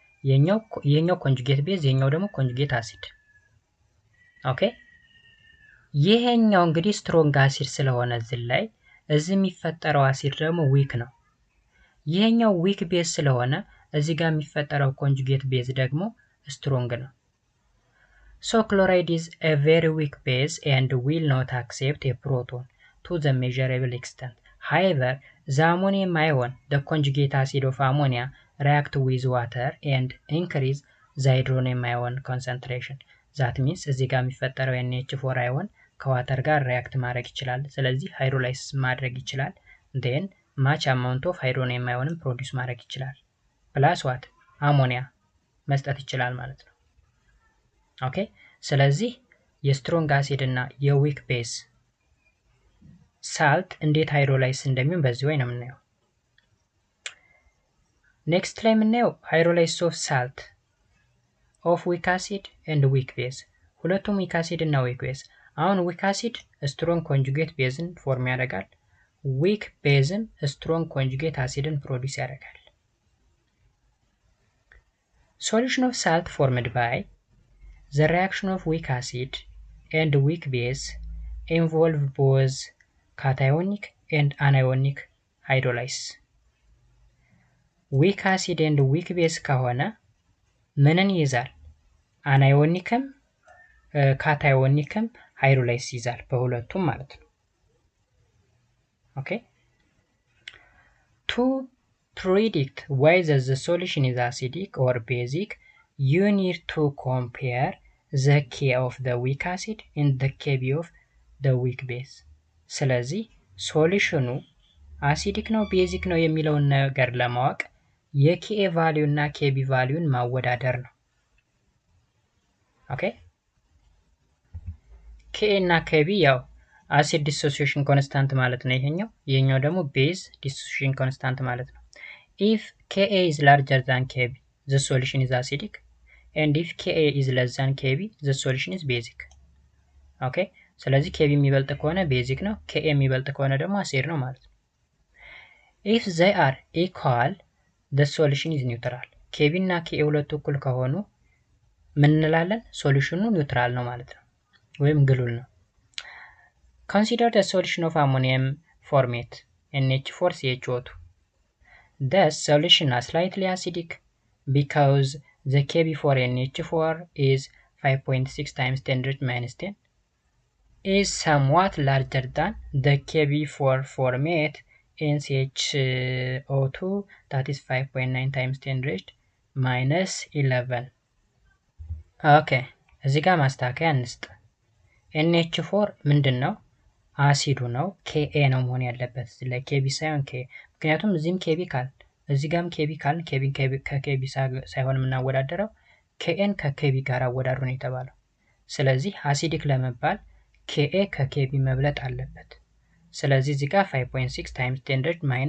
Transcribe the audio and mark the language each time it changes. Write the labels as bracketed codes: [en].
[am] የኛው ኮንጁጌት ቤዝ የኛው ደግሞ ኮንጁጌት አሲድ። ኦኬ ይሄኛው እንግዲህ ስትሮንግ አሲድ ስለሆነ እዚህ የሚፈጠረው አሲድ ደግሞ ዊክ ነው። ይሄኛው ዊክ ቤዝ ስለሆነ እዚህ ጋር የሚፈጠረው ኮንጁጌት ቤዝ ደግሞ ስትሮንግ ነው። [en] So chloride is a very weak base and will not accept a proton to the measurable extent. However, the ammonium ion, the conjugate acid of ammonia, react with water and increase the hydronium ion concentration. [am] That means እዚህ ጋር የሚፈጠረው NH4 ion ከዋተር ጋር ሪያክት ማድረግ ይችላል። ስለዚህ ሃይድሮላይሲስ ማድረግ ይችላል። [en] then much amount of hydronium ion [am] ፕሮዲዩስ ማድረግ ይችላል። ፕላስ ዋት አሞኒያ መስጠት ይችላል ማለት ነው። ኦኬ ስለዚህ የስትሮንግ አሲድ እና የዊክ ቤዝ ሳልት እንዴት ሃይድሮላይስ እንደሚሆን በዚህ ወይ ነው የምናየው። ኔክስት ላይ የምናየው ሃይድሮላይሲስ ኦፍ ሳልት ኦፍ ዊክ አሲድ ኤንድ ዊክ ቤዝ። ሁለቱም ዊክ አሲድ እና ዊክ ቤዝ። አሁን ዊክ አሲድ ስትሮንግ ኮንጁጌት ቤዝን ፎርም ያደርጋል። ዊክ ቤዝም ስትሮንግ ኮንጁጌት አሲድን ፕሮዲዩስ ያደርጋል። ሶሉሽን ኦፍ ሳልት ፎርምድ ባይ [en] the reaction of weak acid and weak base involve both cationic and anionic hydrolysis. weak acid and weak base [am] ከሆነ ምንን ይይዛል? አናዮኒክም ካታዮኒክም ሃይድሮላይሲስ ይይዛል በሁለቱም ማለት ነው። ኦኬ [en] to predict whether the solution is acidic or basic, you need to compare the K of the weak acid and the Kb of the weak base. [am] ስለዚህ ሶሉሽኑ አሲዲክ ነው ቤዚክ ነው የሚለውን ነገር ለማወቅ የኬኤ ቫልዩ እና ኬቢ ቫልዩን ማወዳደር ነው። ኦኬ ኬኤ እና ኬቢ ያው አሲድ ዲሶሲዬሽን ኮንስታንት ማለት ነው ይሄኛው ደግሞ ቤዝ ዲሶሲዬሽን ኮንስታንት ማለት ነው። [en] if Ka is larger than Kb, the solution is acidic. And if Ka is less than Kb, the solution is basic. [am] ኦኬ ስለዚህ Kb የሚበልጥ ከሆነ ቤዚክ ነው፣ Ka የሚበልጥ ከሆነ ደግሞ አሲድ ነው ማለት ነው። [en] if they are equal, the solution is neutral. [am] Kb እና Ka ሁለቱ እኩል ከሆኑ ምን እንላለን? ሶሉሽኑ ኒውትራል ነው ማለት ነው ወይም ግሉል ነው። [en] consider the solution of ammonium formate NH4CHO2. The solution is slightly acidic because the Kb for NH4 is 5.6 times 10⁻⁻10 is somewhat larger than the Kb for formate NCHO2 that is 5.9 times 10⁻11. [am] ኦኬ እዚህ ጋር ማስተካከያ እንስጥ። NH4 ምንድን ነው? አሲዱ ነው። Ka ነው መሆን ያለበት ለኬቢ ሳይሆን K። ምክንያቱም እዚህም ኬቢ ካል እዚህ ጋርም ኬቢ ካል ኬቢ ከኬቢ ሳይሆን የምናወዳደረው Kn ከኬቢ ጋር አወዳድሩ ነው የተባለው። ስለዚህ አሲዲክ ለመባል Ka ከኬቢ መብለጥ አለበት። ስለዚህ እዚህ ጋር 5.6 times 10⁻10